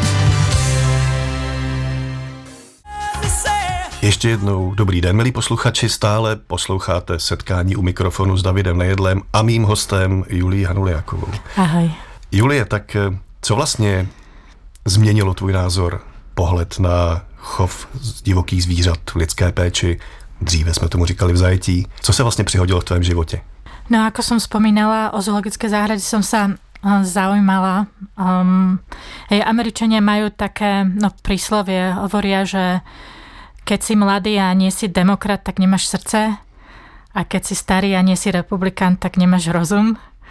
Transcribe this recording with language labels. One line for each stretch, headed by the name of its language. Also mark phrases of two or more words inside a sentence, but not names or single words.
Czech: Ještě jednou dobrý den, milí posluchači, stále posloucháte setkání u mikrofonu s Davidem Nejedlem a mým hostem Julii Hanuliakovou. Ahoj. Julie, tak co vlastně změnilo tvůj názor, pohled na chov divokých zvířat v lidské péči? Dříve jsme tomu říkali v zajetí. Co se vlastně přihodilo v tvém životě? No,
Slovak: ako som spomínala, o zoologické záhrady som sa zaujímala. Američania majú také príslovie, hovoria, že keď si mladý a nie si demokrat, tak nemáš srdce, a keď si starý a nie si republikán, tak nemáš rozum.